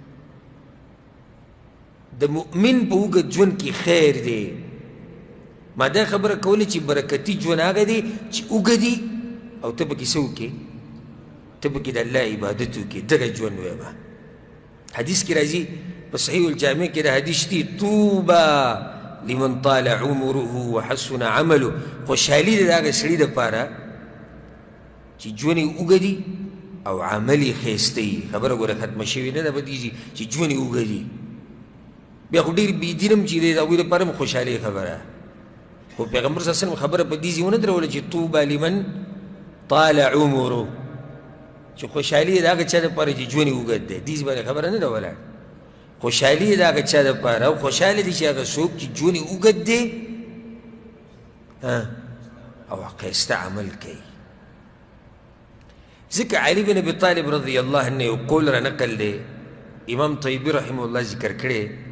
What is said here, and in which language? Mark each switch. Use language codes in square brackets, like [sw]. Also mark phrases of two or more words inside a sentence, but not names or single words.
[ps] د مؤمن په اوږد ژوند کې خیر دی ما دا خبره کوله چې برکتي ژوند هغه دی چې اوږدي او ته پکې څه وکړې ته پکې د الله عبادت وکړې دغه ژوند ویمه حدیث کې راځي په صحیح الجامع کې د حدیث دی [ar] طوبى لمن طال عمره وحسن عمله [ps] خوشحالي د هغه سړي دپاره چې ژوند یې اوږدي او عمل یې ښایسته وي خبره ګوره ختمه شوې نه ده بدیږي چې ژوند یې اوږدي بیا خو ډېر بېدین هم چې دی د هغوی دپاره هم خوشحالۍ خبره خو پیغمبر [ar] صلی الله علیه وسلم [ps] خبره په دې ځای ونه دروله چې [ar] طوبى لمن طال عمره [ps] چې خوشحالي د هغه چا دپاره چې ژوند یې اوږد دی دې باندې خبره نه ده ولاړ خوشحالي د هغه چا دپاره او خوشحاله دي چې هغه څوک چې ژوند یې اوږد دی او ښایسته عمل کوي ځکه علي بن ابي طالب [ar] رضی الله عنه [ps] یو قول را نقل دی امام طیبي [ar] رحمه الله [ps] ذکر کړی